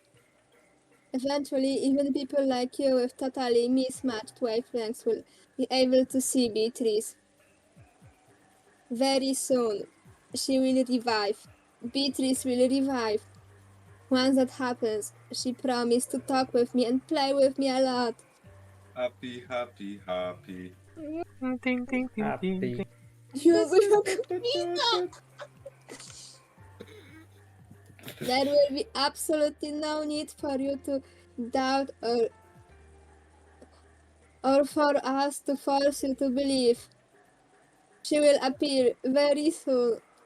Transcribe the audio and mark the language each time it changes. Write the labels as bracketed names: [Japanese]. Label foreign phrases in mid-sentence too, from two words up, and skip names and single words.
[English] Eventually, even people like you with totally mismatched wavelengths will be able to see Beatrice. Very soon, she will revive. Beatrice will revive. Once that happens, she promised to talk with me and play with me a lot. Happy, happy, happy. Ding, ding, ding, ding, Happy. ding. [Polish] Jezu, jak mina! [English] There will be absolutely no need for you to doubt or for us to force you to believe. She will appear very soon.